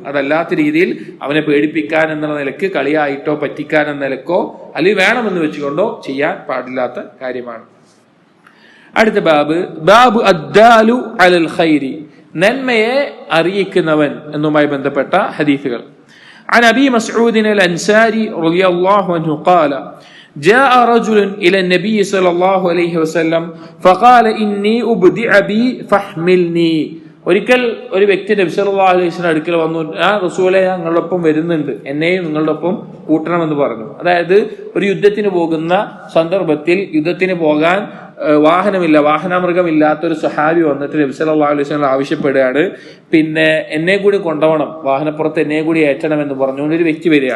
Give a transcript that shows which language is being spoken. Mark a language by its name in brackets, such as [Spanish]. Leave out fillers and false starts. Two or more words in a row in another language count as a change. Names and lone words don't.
[Malayalam] അതല്ലാത്ത രീതിയിൽ അവനെ പേടിപ്പിക്കാൻ എന്നുള്ള നിലക്ക്, കളിയായിട്ടോ പറ്റിക്കാൻ എന്ന നിലക്കോ അല്ലെങ്കിൽ വേണമെന്ന് വെച്ചുകൊണ്ടോ ചെയ്യാൻ പാടില്ലാത്ത കാര്യമാണ്. അടുത്ത [Arabic] باب الدال على الخير, [Malayalam] നന്മയെ അറിയിക്കുന്നവൻ എന്നുമായി ബന്ധപ്പെട്ട ഹദീസുകൾ. [Arabic] عن أبي مسعود الأنصاري رضي الله عنه قال جاء رجل إلى النبي صلى الله عليه وسلم فقال إني أبدع بي فاحملني. [Malayalam] ഒരിക്കൽ ഒരു വ്യക്തി നബി [Arabic] صلى الله عليه وسلم [Malayalam] അടുക്കൽ വന്നു, ആ റസൂലേ ഞങ്ങളോടൊപ്പം വരുന്നുണ്ട്, എന്നെയും നിങ്ങളുടെ ഒപ്പം കൂട്ടണമെന്ന് പറഞ്ഞു. അതായത് ഒരു യുദ്ധത്തിന് പോകുന്ന സന്ദർഭത്തിൽ യുദ്ധത്തിന് പോകാൻ വാഹനമൃഗമില്ലാത്ത ഒരു സഹാബി വന്നിട്ട് നബി [Arabic] صلى الله عليه وسلم [Malayalam] ആവശ്യപ്പെടുകയാണ്, എന്നെ കൂടി കൊണ്ടുപോകണം, വാഹനപ്പുറത്ത് എന്നെ കൂടി ഏറ്റണം എന്ന് പറഞ്ഞുകൊണ്ട് ഒരു വ്യക്തി വരികയാണ്.